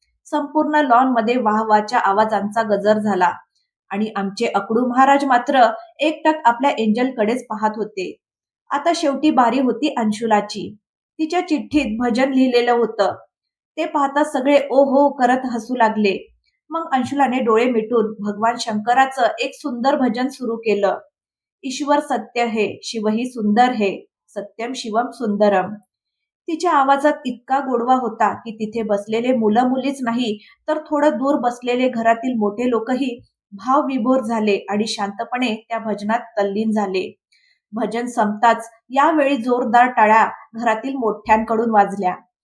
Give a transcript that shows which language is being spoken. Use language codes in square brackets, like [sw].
[mr] संपूर्ण लॉनमध्ये वाहवाच्या आवाजांचा गजर झाला आणि आमचे अकडू महाराज मात्र एकटक आपल्या एंजलकडेच पाहत होते. आता शेवटी बारी होती अंशुलाची. तिच्या चिठ्ठीत भजन लिहिलेलं होतं. ते पाहता सगळे ओ हो करत हसू लागले. मग अंशुलाने डोळे मिटून भगवान शंकराचं एक सुंदर भजन सुरू केलं. [hi] ईश्वर सत्य है, शिवही सुंदर है, सत्यम शिवम सुंदरम. [mr] तिच्या आवाजात इतका गोडवा होता की तिथे बसलेले मुलं मुलीच नाही तर थोडं दूर बसलेले घरातील मोठे लोकही भावविभोर झाले आणि शांतपणे त्या भजनात तल्लीन झाले. भजन संपताच यावेळी जोरदार टाळ्या घरातील मोठ्यांकडून वाजल्या.